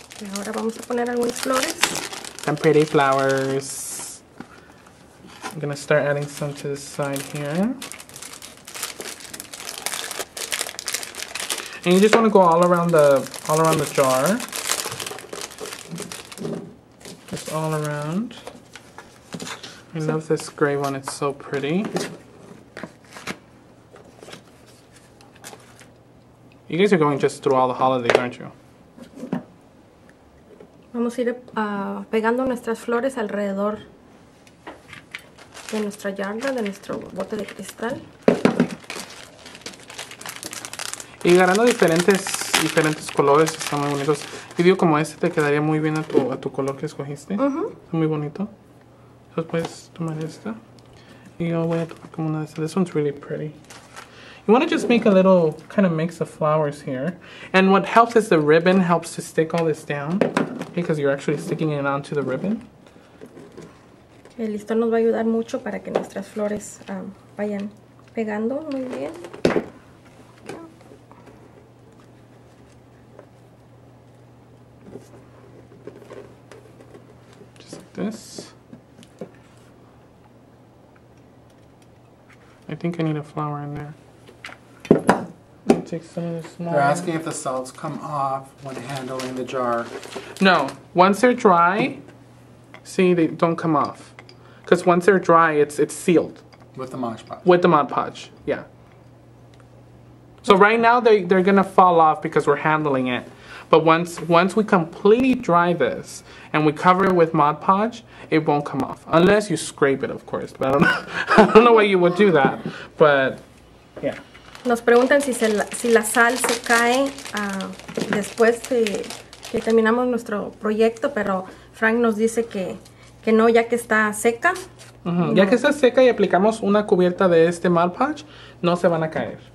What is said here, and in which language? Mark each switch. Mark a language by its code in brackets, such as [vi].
[es] Y ahora vamos a poner algunas flores. [en] Some pretty flowers. I'm gonna start adding some to the side here. And you just want to go all around the jar. Just all around. I love this gray one, it's so pretty. You guys are going just through all the holidays, aren't you? [es] Vamos a ir pegando nuestras flores alrededor de nuestra yarda, de nuestro bote de cristal. Y agarrando diferentes colores, están muy bonitos. Yo digo como este te quedaría muy bien a tu color que escogiste. Está muy bonito. Entonces puedes tomar esta. Y yo voy a tomar como una de estas. [en] This one's really pretty. You want to just make a little kind of mix of flowers here. And what helps is the ribbon helps to stick all this down. Because you're actually sticking it onto the ribbon. [es] El listón nos va a ayudar mucho para que nuestras flores vayan pegando muy bien. [en] Just like this. I think I need a flower in there. Take some of this. They're asking if the salts come off when handling the jar. No, once they're dry, see, they don't come off. Because once they're dry, it's sealed. With the Mod Podge. With the Mod Podge, yeah. So right now they're gonna fall off because we're handling it. But once we completely dry this and we cover it with Mod Podge, it won't come off. Unless you scrape it, of course. But I don't know, I don't know why you would do that. But yeah. [es] Nos preguntan si la sal se cae después de que terminamos nuestro proyecto, pero Frank nos dice que no, ya que está seca. No. Ya que está seca y aplicamos una cubierta de este Mod Podge, no se van a caer.